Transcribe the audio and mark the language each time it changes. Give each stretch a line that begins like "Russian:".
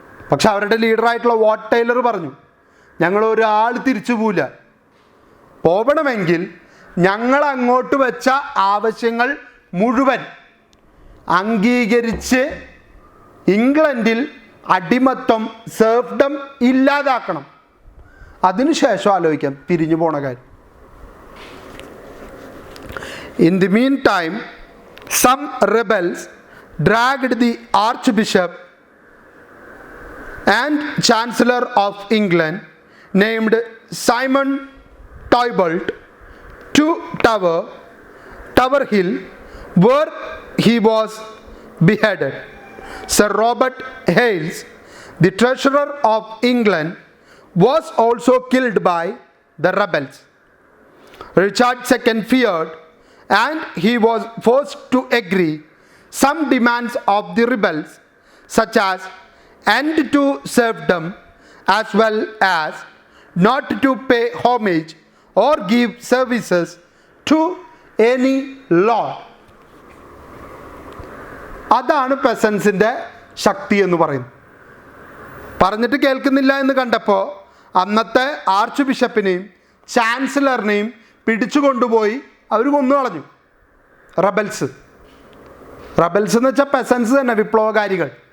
Malayalam: പക്ഷെ അവരുടെ ലീഡറായിട്ടുള്ള what Taylor പറഞ്ഞു, ഞങ്ങൾ ഒരാൾ തിരിച്ചു പോവില്ല, പോകണമെങ്കിൽ ഞങ്ങൾ അങ്ങോട്ട് വെച്ച ആവശ്യങ്ങൾ മുഴുവൻ അംഗീകരിച്ച് ഇംഗ്ലണ്ടിൽ അടിമത്വം സെർഫ്ഡം ഇല്ലാതാക്കണം, അതിനുശേഷം ആലോചിക്കാം പിരിഞ്ഞു പോണ കാര്യം.
English: In the meantime, some rebels dragged the Archbishop and Chancellor of England named Simon Tybalt to Tower Hill, where he was beheaded. Sir Robert Hales, the Treasurer of England, was also killed by the rebels. Richard II feared, and he was forced to agree some demands of the rebels, such as end to serfdom, as well as not to pay homage or give services to any lord.
Malayalam: അതാണ് പെസൻസിൻ്റെ ശക്തി എന്ന് പറയുന്നത്. പറഞ്ഞിട്ട് കേൾക്കുന്നില്ല എന്ന് കണ്ടപ്പോൾ അന്നത്തെ arch ബിഷപ്പിനെയും ചാൻസലറിനെയും പിടിച്ചു കൊണ്ടുപോയി അവർ കൊന്നു കളഞ്ഞു. റബൽസ് എന്ന് വെച്ചാൽ പെസൻസ് തന്നെ, വിപ്ലവകാരികൾ.